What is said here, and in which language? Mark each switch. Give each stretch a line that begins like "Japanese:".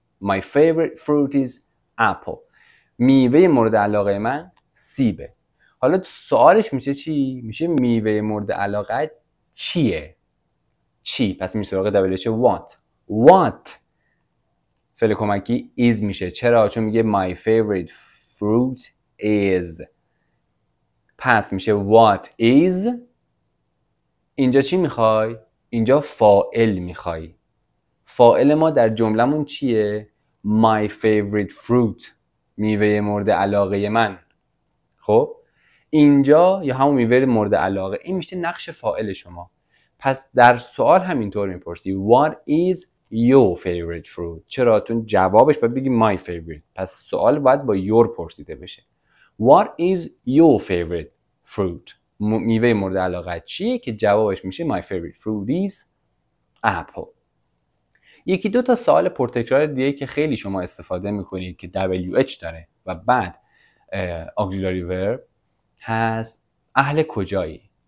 English: My favorite fruit is apple.
Persian: میوه مورد علاقه من سیبه. حالا سوالش میشه چی؟ میشه میوه مورد علاقه چیه؟ چی؟ پس میشه سراغ what فعل کمکی is میشه. چرا؟ چون میگه
English: my favorite fruit is.
Persian: پس میشه
English: what is.
Persian: اینجا چی میخوای؟ اینجا فاعل میخوای. فاعل ما در جملمون چیه؟
English: my favorite fruit.
Persian: میوه مورد علاقه من. خب اینجا یا همون میوه مورد علاقه، این میشه نقش فاعل شما. پس در سوال همینطور میپرسی
English: what is your favorite fruit.
Persian: چرا؟ چون جوابش باید بگی
English: my favorite.
Persian: پس سوال باید با your پرسیده بشه.
English: what is your favorite fruit.
Persian: میوه مورد علاقه چیه که جوابش میشه
English: my favorite fruit is apple.
Persian: یکی دو تا سوال پرتکرار دیگه که خیلی شما استفاده میکنید که WH داره و بعد
English: auxiliary verb
Persian: هست اهل کجایی.